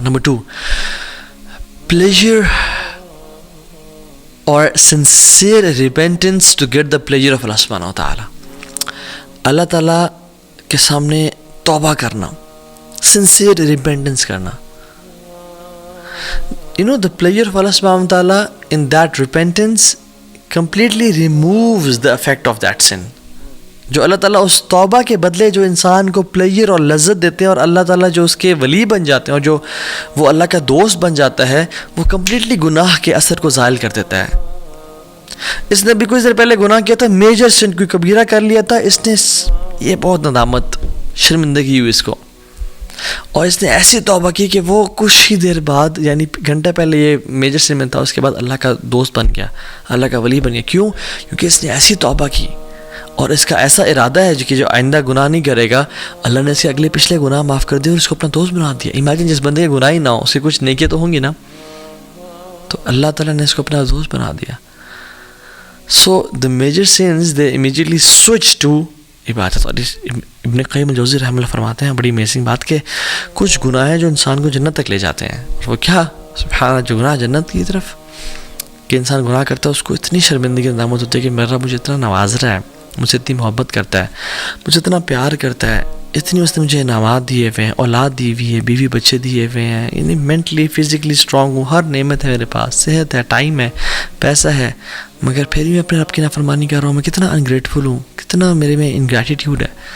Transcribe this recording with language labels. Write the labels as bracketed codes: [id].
[en] number 2، pleasure [ur] اور [en] Sincere repentance to get the pleasure of اللہ سبحانہ تعالیٰ. [ur] اللہ تعالیٰ کے سامنے توبہ کرنا، سنسیئر ریپینٹنس کرنا. [en] the pleasure of Allah subhanahu wa ta'ala in that repentance completely removes the effect of that sin. [ur] جو اللہ تعالیٰ اس توبہ کے بدلے جو انسان کو پلیجر اور لذت دیتے ہیں اور اللہ تعالیٰ جو اس کے ولی بن جاتے ہیں اور جو وہ اللہ کا دوست بن جاتا ہے، وہ کمپلیٹلی گناہ کے اثر کو زائل کر دیتا ہے. اس نے بھی کچھ دیر پہلے گناہ کیا تھا، میجر سن کوئی کبیرہ کر لیا تھا، اس نے یہ بہت ندامت شرمندگی ہوئی اس کو، اور اس نے ایسی توبہ کی کہ وہ کچھ ہی دیر بعد، یعنی گھنٹہ پہلے یہ میجر سن میں تھا، اس کے بعد اللہ کا دوست بن گیا، اللہ کا ولی بن گیا. کیوں؟ کیونکہ اس نے ایسی توبہ کی اور اس کا ایسا ارادہ ہے کہ جو آئندہ گناہ نہیں کرے گا، اللہ نے اس کے اگلے پچھلے گناہ معاف کر دیے اور اس کو اپنا دوست بنا دیا. امیجن جس بندے کے گناہ ہی نہ ہو، اس کے کچھ نیکیاں تو ہوں گی نا، تو اللہ تعالیٰ نے اس کو اپنا دوست بنا دیا. [en] So the major sins they immediately switch to عبادت. [ur] اور ابن قیم الجوزی رحمہ اللہ فرماتے ہیں بڑی امیزنگ بات کہ کچھ گناہ ہیں جو انسان کو جنت تک لے جاتے ہیں. اور وہ کیا؟ سبحان اللہ، جو گناہ جنت کی طرف کہ انسان گناہ کرتا ہے، اس کو اتنی شرمندگی ندامت ہوتی ہے کہ میرا مجھے اتنا نواز رہا ہے، مجھ سے اتنی محبت کرتا ہے، مجھے اتنا پیار کرتا ہے، اتنی اس نے مجھے انعامات دیے ہوئے ہیں، اولاد دی ہوئی ہے، بیوی بچے دیے ہوئے ہیں، یعنی مینٹلی فزیکلی اسٹرانگ ہوں، ہر نعمت ہے میرے پاس، صحت ہے، ٹائم ہے، پیسہ ہے، مگر پھر بھی میں اپنے رب کی نافرمانی کر رہا ہوں. میں کتنا انگریٹفل ہوں، کتنا میرے میں انگریٹیٹیوڈ ہے.